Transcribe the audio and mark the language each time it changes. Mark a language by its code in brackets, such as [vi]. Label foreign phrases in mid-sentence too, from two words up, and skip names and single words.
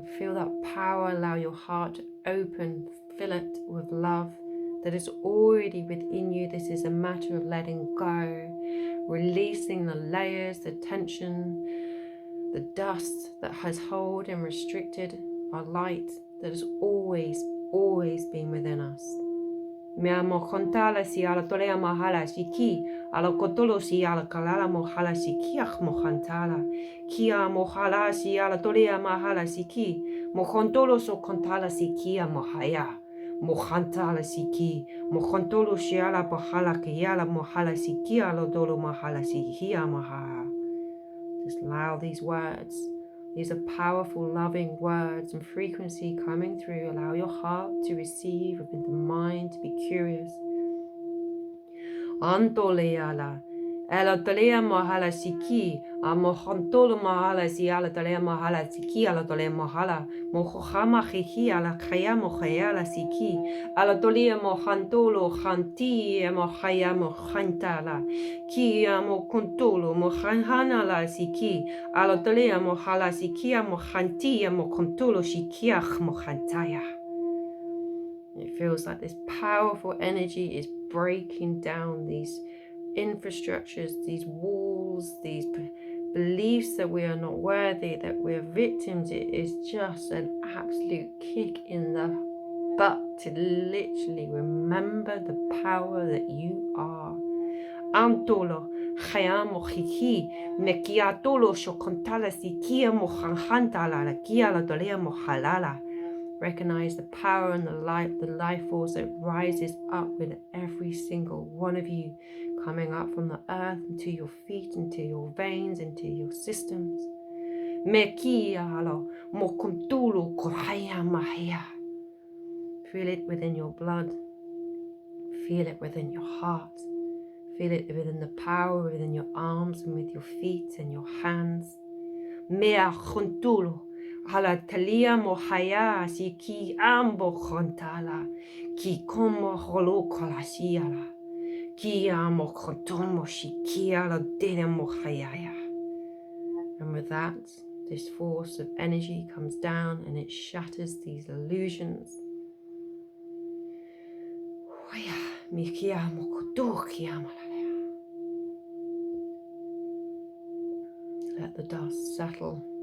[en] Feel that power, allow your heart to open, fill it with love that is already within you. This is a matter of letting go, releasing the layers, the tension, the dust that has held and restricted our light that has always been within us. Mea mo kontala si ala tolea mahala si ki, ala kotolo si ala kalala mohala si kiach mo kontala. Kia mohala si ala tolea mahala si ki, mo kontolo so kontala si kia mohaya. Mo kontala si ki, mo kontolo si ala pahala ki ala mohala si kia ala dolo mahala si kia maha. Just allow these words. These are powerful, loving words and frequency coming through. Allow your heart to receive, and the mind to be curious. Antoleala, ela tolea mahala siki, a mohontolo mahala si ala tolea mahala siki, ala tolea mahala, mohohama hihi ala kaya mohayala siki, ala tolea mohantolo hanti mohaya mohantala, ki mokontolo mohanhana la siki, ala tolea mohala siki mohanti mokontolo shikiach mohantaya. It feels like this powerful energy is breaking down these infrastructures, these walls, these beliefs that we are not worthy, that we're victims. It is just an absolute kick in the butt to literally remember the power that you are. Antolo, Hayamo Hiki, Mekiatolo Shokontala Sikia Mohanhantala, la Kia la Dolea Mohalala. Recognize the power and the life force that rises up with every single one of you, coming up from the earth into your feet, into your veins, into your systems. Feel it within your blood. Feel it within your heart. Feel it within the power within your arms and with your feet and your hands. Mea Khuntulo. Hala talia mohaya si ki ambo kontala ki como holo kolasiala ki amo kontomo shikiala dene mohayaya. And with that, this force of energy comes down and it shatters these illusions. Let the dust settle.